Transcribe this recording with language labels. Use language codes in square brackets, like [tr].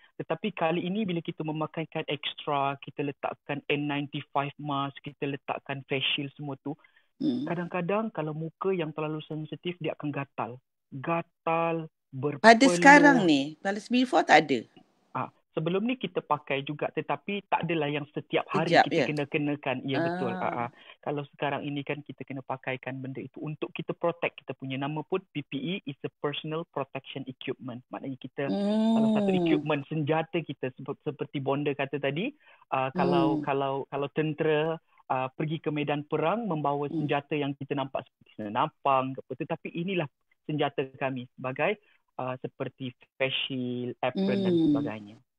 [ms] Tetapi kali ini bila kita memakaikan extra, kita letakkan N95 mask, kita letakkan face shield semua tu, kadang-kadang kalau muka yang terlalu sensitif, dia akan gatal. Gatal, berpeluh. Pada sekarang ni, kalau before tak ada? Sebelum ni kita pakai juga, tetapi tak adalah yang setiap hari kita kena kenakan. Ya betul. Kalau sekarang ini kan kita kena pakaikan benda itu untuk kita protect kita punya. Nama pun [en] PPE is a personal protection equipment. [ms] Maknanya kita salah satu equipment, senjata kita, seperti Bonda kata tadi, kalau tentera pergi ke medan perang membawa senjata yang kita nampak seperti senapang, tetapi inilah senjata kami sebagai seperti face shield, apron dan sebagainya.